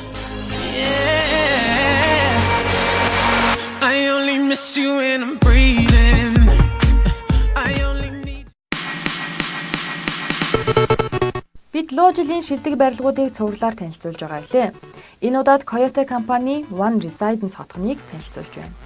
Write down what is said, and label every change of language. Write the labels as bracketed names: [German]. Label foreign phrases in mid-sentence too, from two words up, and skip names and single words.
[English] I only miss you when I'm breathing. I only need. [Mongolian] Бид луу жилийн шилдэг барилгуудыг цувралаар танилцуулж байгаа лээ. Энэ удаад Coyote компани One Residence хотгоныг танилцуулж байна.